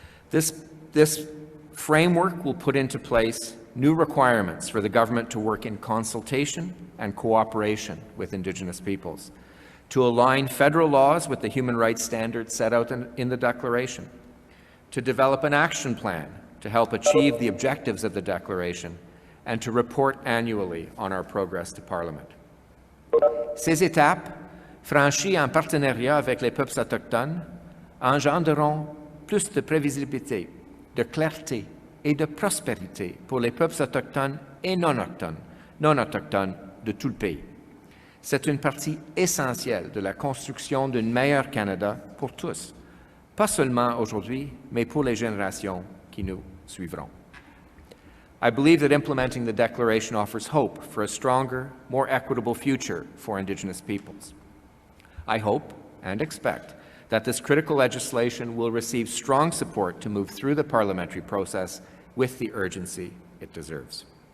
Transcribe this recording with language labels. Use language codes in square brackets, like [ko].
[en] This framework will put into place new requirements for the government to work in consultation and cooperation with Indigenous peoples, to align federal laws with the human rights standards set out in the Declaration, to develop an action plan to help achieve the objectives of the Declaration, and to report annually on our progress to Parliament. [fr] Ces étapes, franchies en partenariat avec les peuples autochtones, engendreront plus de prévisibilité, de clarté et de prospérité pour les peuples autochtones et non autochtones de tout le pays. C'est une partie essentielle de la construction d'un meilleur Canada pour tous, pas seulement aujourd'hui, mais pour les générations qui nous suivront. [en] I believe that implementing the Declaration offers hope for a stronger, more equitable future for Indigenous peoples. I hope and expect that this critical legislation will receive strong support to move through the parliamentary process with the urgency it deserves.